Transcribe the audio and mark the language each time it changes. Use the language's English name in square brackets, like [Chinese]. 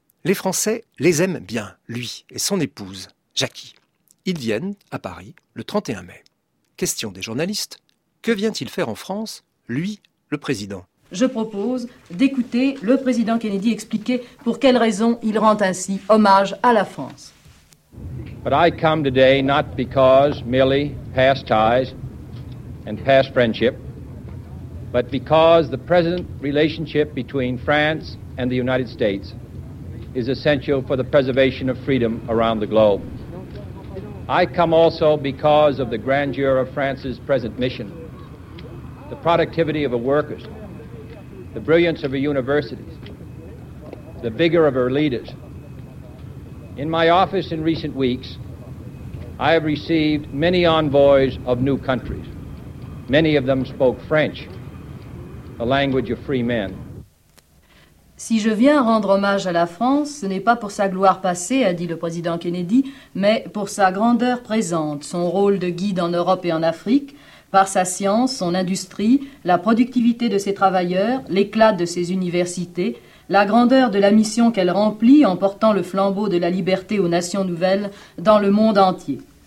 [French] Les Français les aiment bien, lui et son épouse, Jackie. Ils viennent à Paris le 31 mai. Question des journalistes, que vient-il faire en France, lui, le président ? Je propose d'écouter le président Kennedy expliquer pour quelles raisons il rend ainsi hommage à la France. [English] But I come today not because merely past ties and past friendship, but because the present relationship between France and the United States is essential for the preservation of freedom around the globe. I come also because of the grandeur of France's present mission, the productivity of her workers, the brilliance of her universities, the vigor of her leaders. In my office in recent weeks, I have received many envoys of new countries. Many of them spoke French, the language of free men. [French] Si je viens rendre hommage à la France, ce n'est pas pour sa gloire passée, a dit le président Kennedy, mais pour sa grandeur présente, son rôle de guide en Europe et en Afrique, par sa science, son industrie, la productivité de ses travailleurs, l'éclat de ses universités, la grandeur de la mission qu'elle remplit en portant le flambeau de la liberté aux nations nouvelles dans le monde entier.